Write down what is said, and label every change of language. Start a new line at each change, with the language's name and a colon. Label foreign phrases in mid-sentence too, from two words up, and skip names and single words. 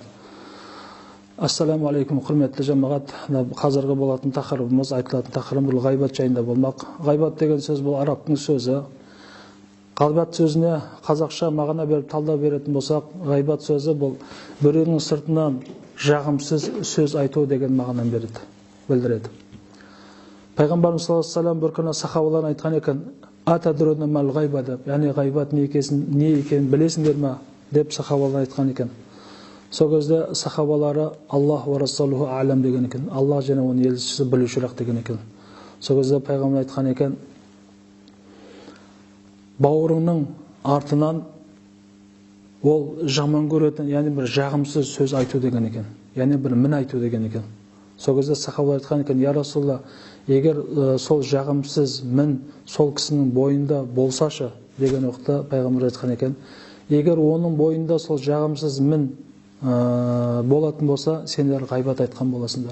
Arabic: السلام عليكم,
Kazakh: құрметті жамағат. Қазіргі болатын тақырыбымыз, айтылатын тақырыбым бұл ғайбат жайында болмақ. Ғайбат деген сөз бұл арабтың сөзі. Ғайбат сөзіне қазақша мағына беріп талдау беретін болсақ, ғайбат сөзі бұл біреудің сыртынан жағымсыз сөз айту деген мағынаны білдіреді. Пайғамбарымыз
Arabic: صلى الله عليه وسلم
Kazakh: бір күні сахабаларына айтқан екен:
Arabic: "أتدرون ما الغيبة"
Kazakh: деп, яғни ғайбат не екенін білесіңдер ме деп сахабалар айтқан екен. Сол кезде сахабалары
Arabic: الله ورسوله أعلم
Kazakh: деген екен. Аллах және оның елшісі білушірақ деген екен. Сол кезде пайғамбар айтқан екен: бауырыңның артынан ол жаман көретін, яғни бір жағымсыз сөз айту деген екен. Яғни бір мін айту деген екен. Сол кезде сахабалар айтқан екен:
Arabic: "يا رسول الله,
Kazakh: егер сол жағымсыз мін сол кісінің бойында болсашы" деген уақытта пайғамбар айтқан екен: "Егер оның бойында сол жағымсыз мін болатын болса, сендер ғайбат айтқан боласыңдар.